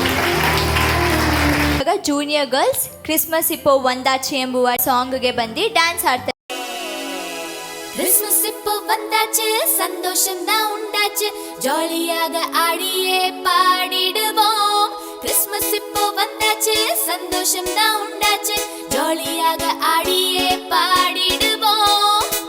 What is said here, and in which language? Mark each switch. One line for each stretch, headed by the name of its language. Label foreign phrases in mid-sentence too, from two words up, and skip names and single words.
Kannada: ಇವಾಗ
English: junior girls
Kannada: ಕ್ರಿಸ್ಮಸ್ ಇಪ್ಪೋ ಒಂದಾಚೆ ಎಂಬುವ ಸಾಂಗ್ಗೆ ಬಂದು ಡ್ಯಾನ್ಸ್ ಆಡ್ತಾರೆ.
Tamil: கிறிஸ்மஸ் இப்போ வந்தாச்சு, சந்தோஷம் தான் உண்டாச்சு, ஜாலியாக ஆடியே பாடிடுவோம். கிறிஸ்மஸ் இப்போ வந்தாச்சு, சந்தோஷம் தான் உண்டாச்சு, ஜாலியாக ஆடியே பாடிடுவோம்.